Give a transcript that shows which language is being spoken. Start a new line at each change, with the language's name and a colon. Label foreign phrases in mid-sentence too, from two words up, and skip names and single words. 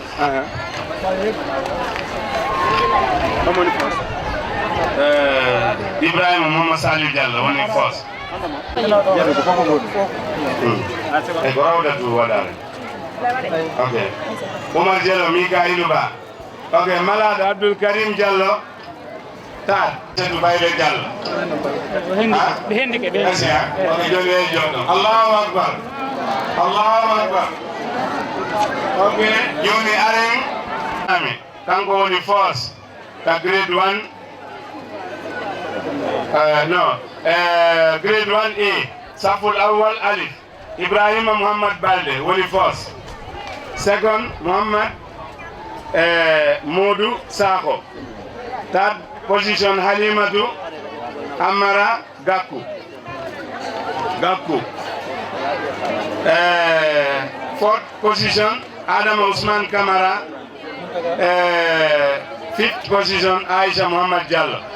Fula: Ibrahima Mama Saliou Diallo woni fos e ko rawdatu waɗare ok Omar Diallo Mikaïlou Ba ok malade Abdoul Karim Diallo tat Seydou Baylo Diallo ɓe hendi ke ɓe ok joni e joɗɗo
Arabic: الله أكبر
Fula: ok joni aren ami kanko woni force ta grade 1 grade 1A
Arabic: الصف الأول
Fula: alif Ibrahima Mouhamad Balde woni force second Mouhamad Modou Sakho
English: third position
Fula: Halimatu Amara Gakou
English: fourth position Adama Ousmane Kamara fifth position Aisha Muhammad Diallo